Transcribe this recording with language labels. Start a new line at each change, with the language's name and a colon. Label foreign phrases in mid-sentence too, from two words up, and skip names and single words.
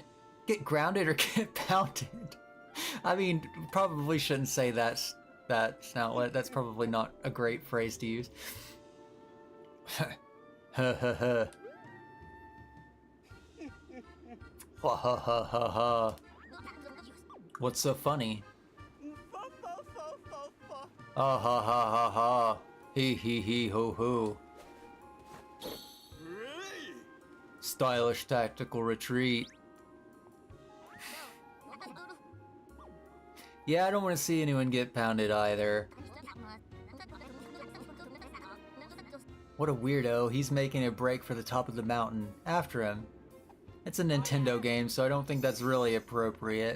English: Get grounded or get pounded. I mean, probably shouldn't say that's that's probably not a great phrase to use. Ha ha ha. Ha ha ha ha ha. What's so funny? Ah ha ha ha ha. Hee hee hee ho ho. Stylish tactical retreat. Yeah, I don't want to see anyone get pounded either. What a weirdo, he's making a break for the top of the mountain. After him. It's a Nintendo game, so I don't think that's really appropriate.